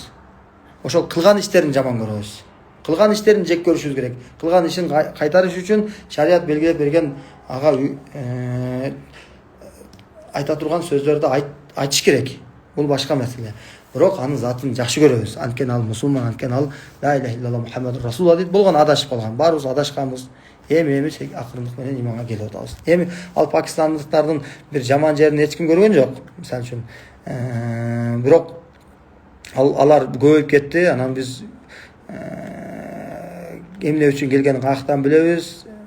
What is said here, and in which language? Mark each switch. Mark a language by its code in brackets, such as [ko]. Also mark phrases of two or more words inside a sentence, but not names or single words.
[ky] Ошол кылган иштерин жаман көрөбүз. Кылган иштерин жек көрүшүбүз керек. Кылган ишин кайтарыш үчүн шарият белгилеп берген ага айта турган сөздөрдү айтыш керек. Бул башка маселе. Бирок анын затын жакшы көрөбүз. Анткени ал мусулман, анткени ал [ar] لا إله إلا الله محمد رسول الله [ky] дейт болгон, адашып калган. Баарыбыз адашканбыз. Эми акырындык менен иманга келип атабыз. Эми ал пакистандыктардын бир жаман жерин эч ким көргөн жок, мисалы үчүн. Бирок алар көбөйүп кетти. Анан биз эмне үчүн келгенин каяктан билебиз.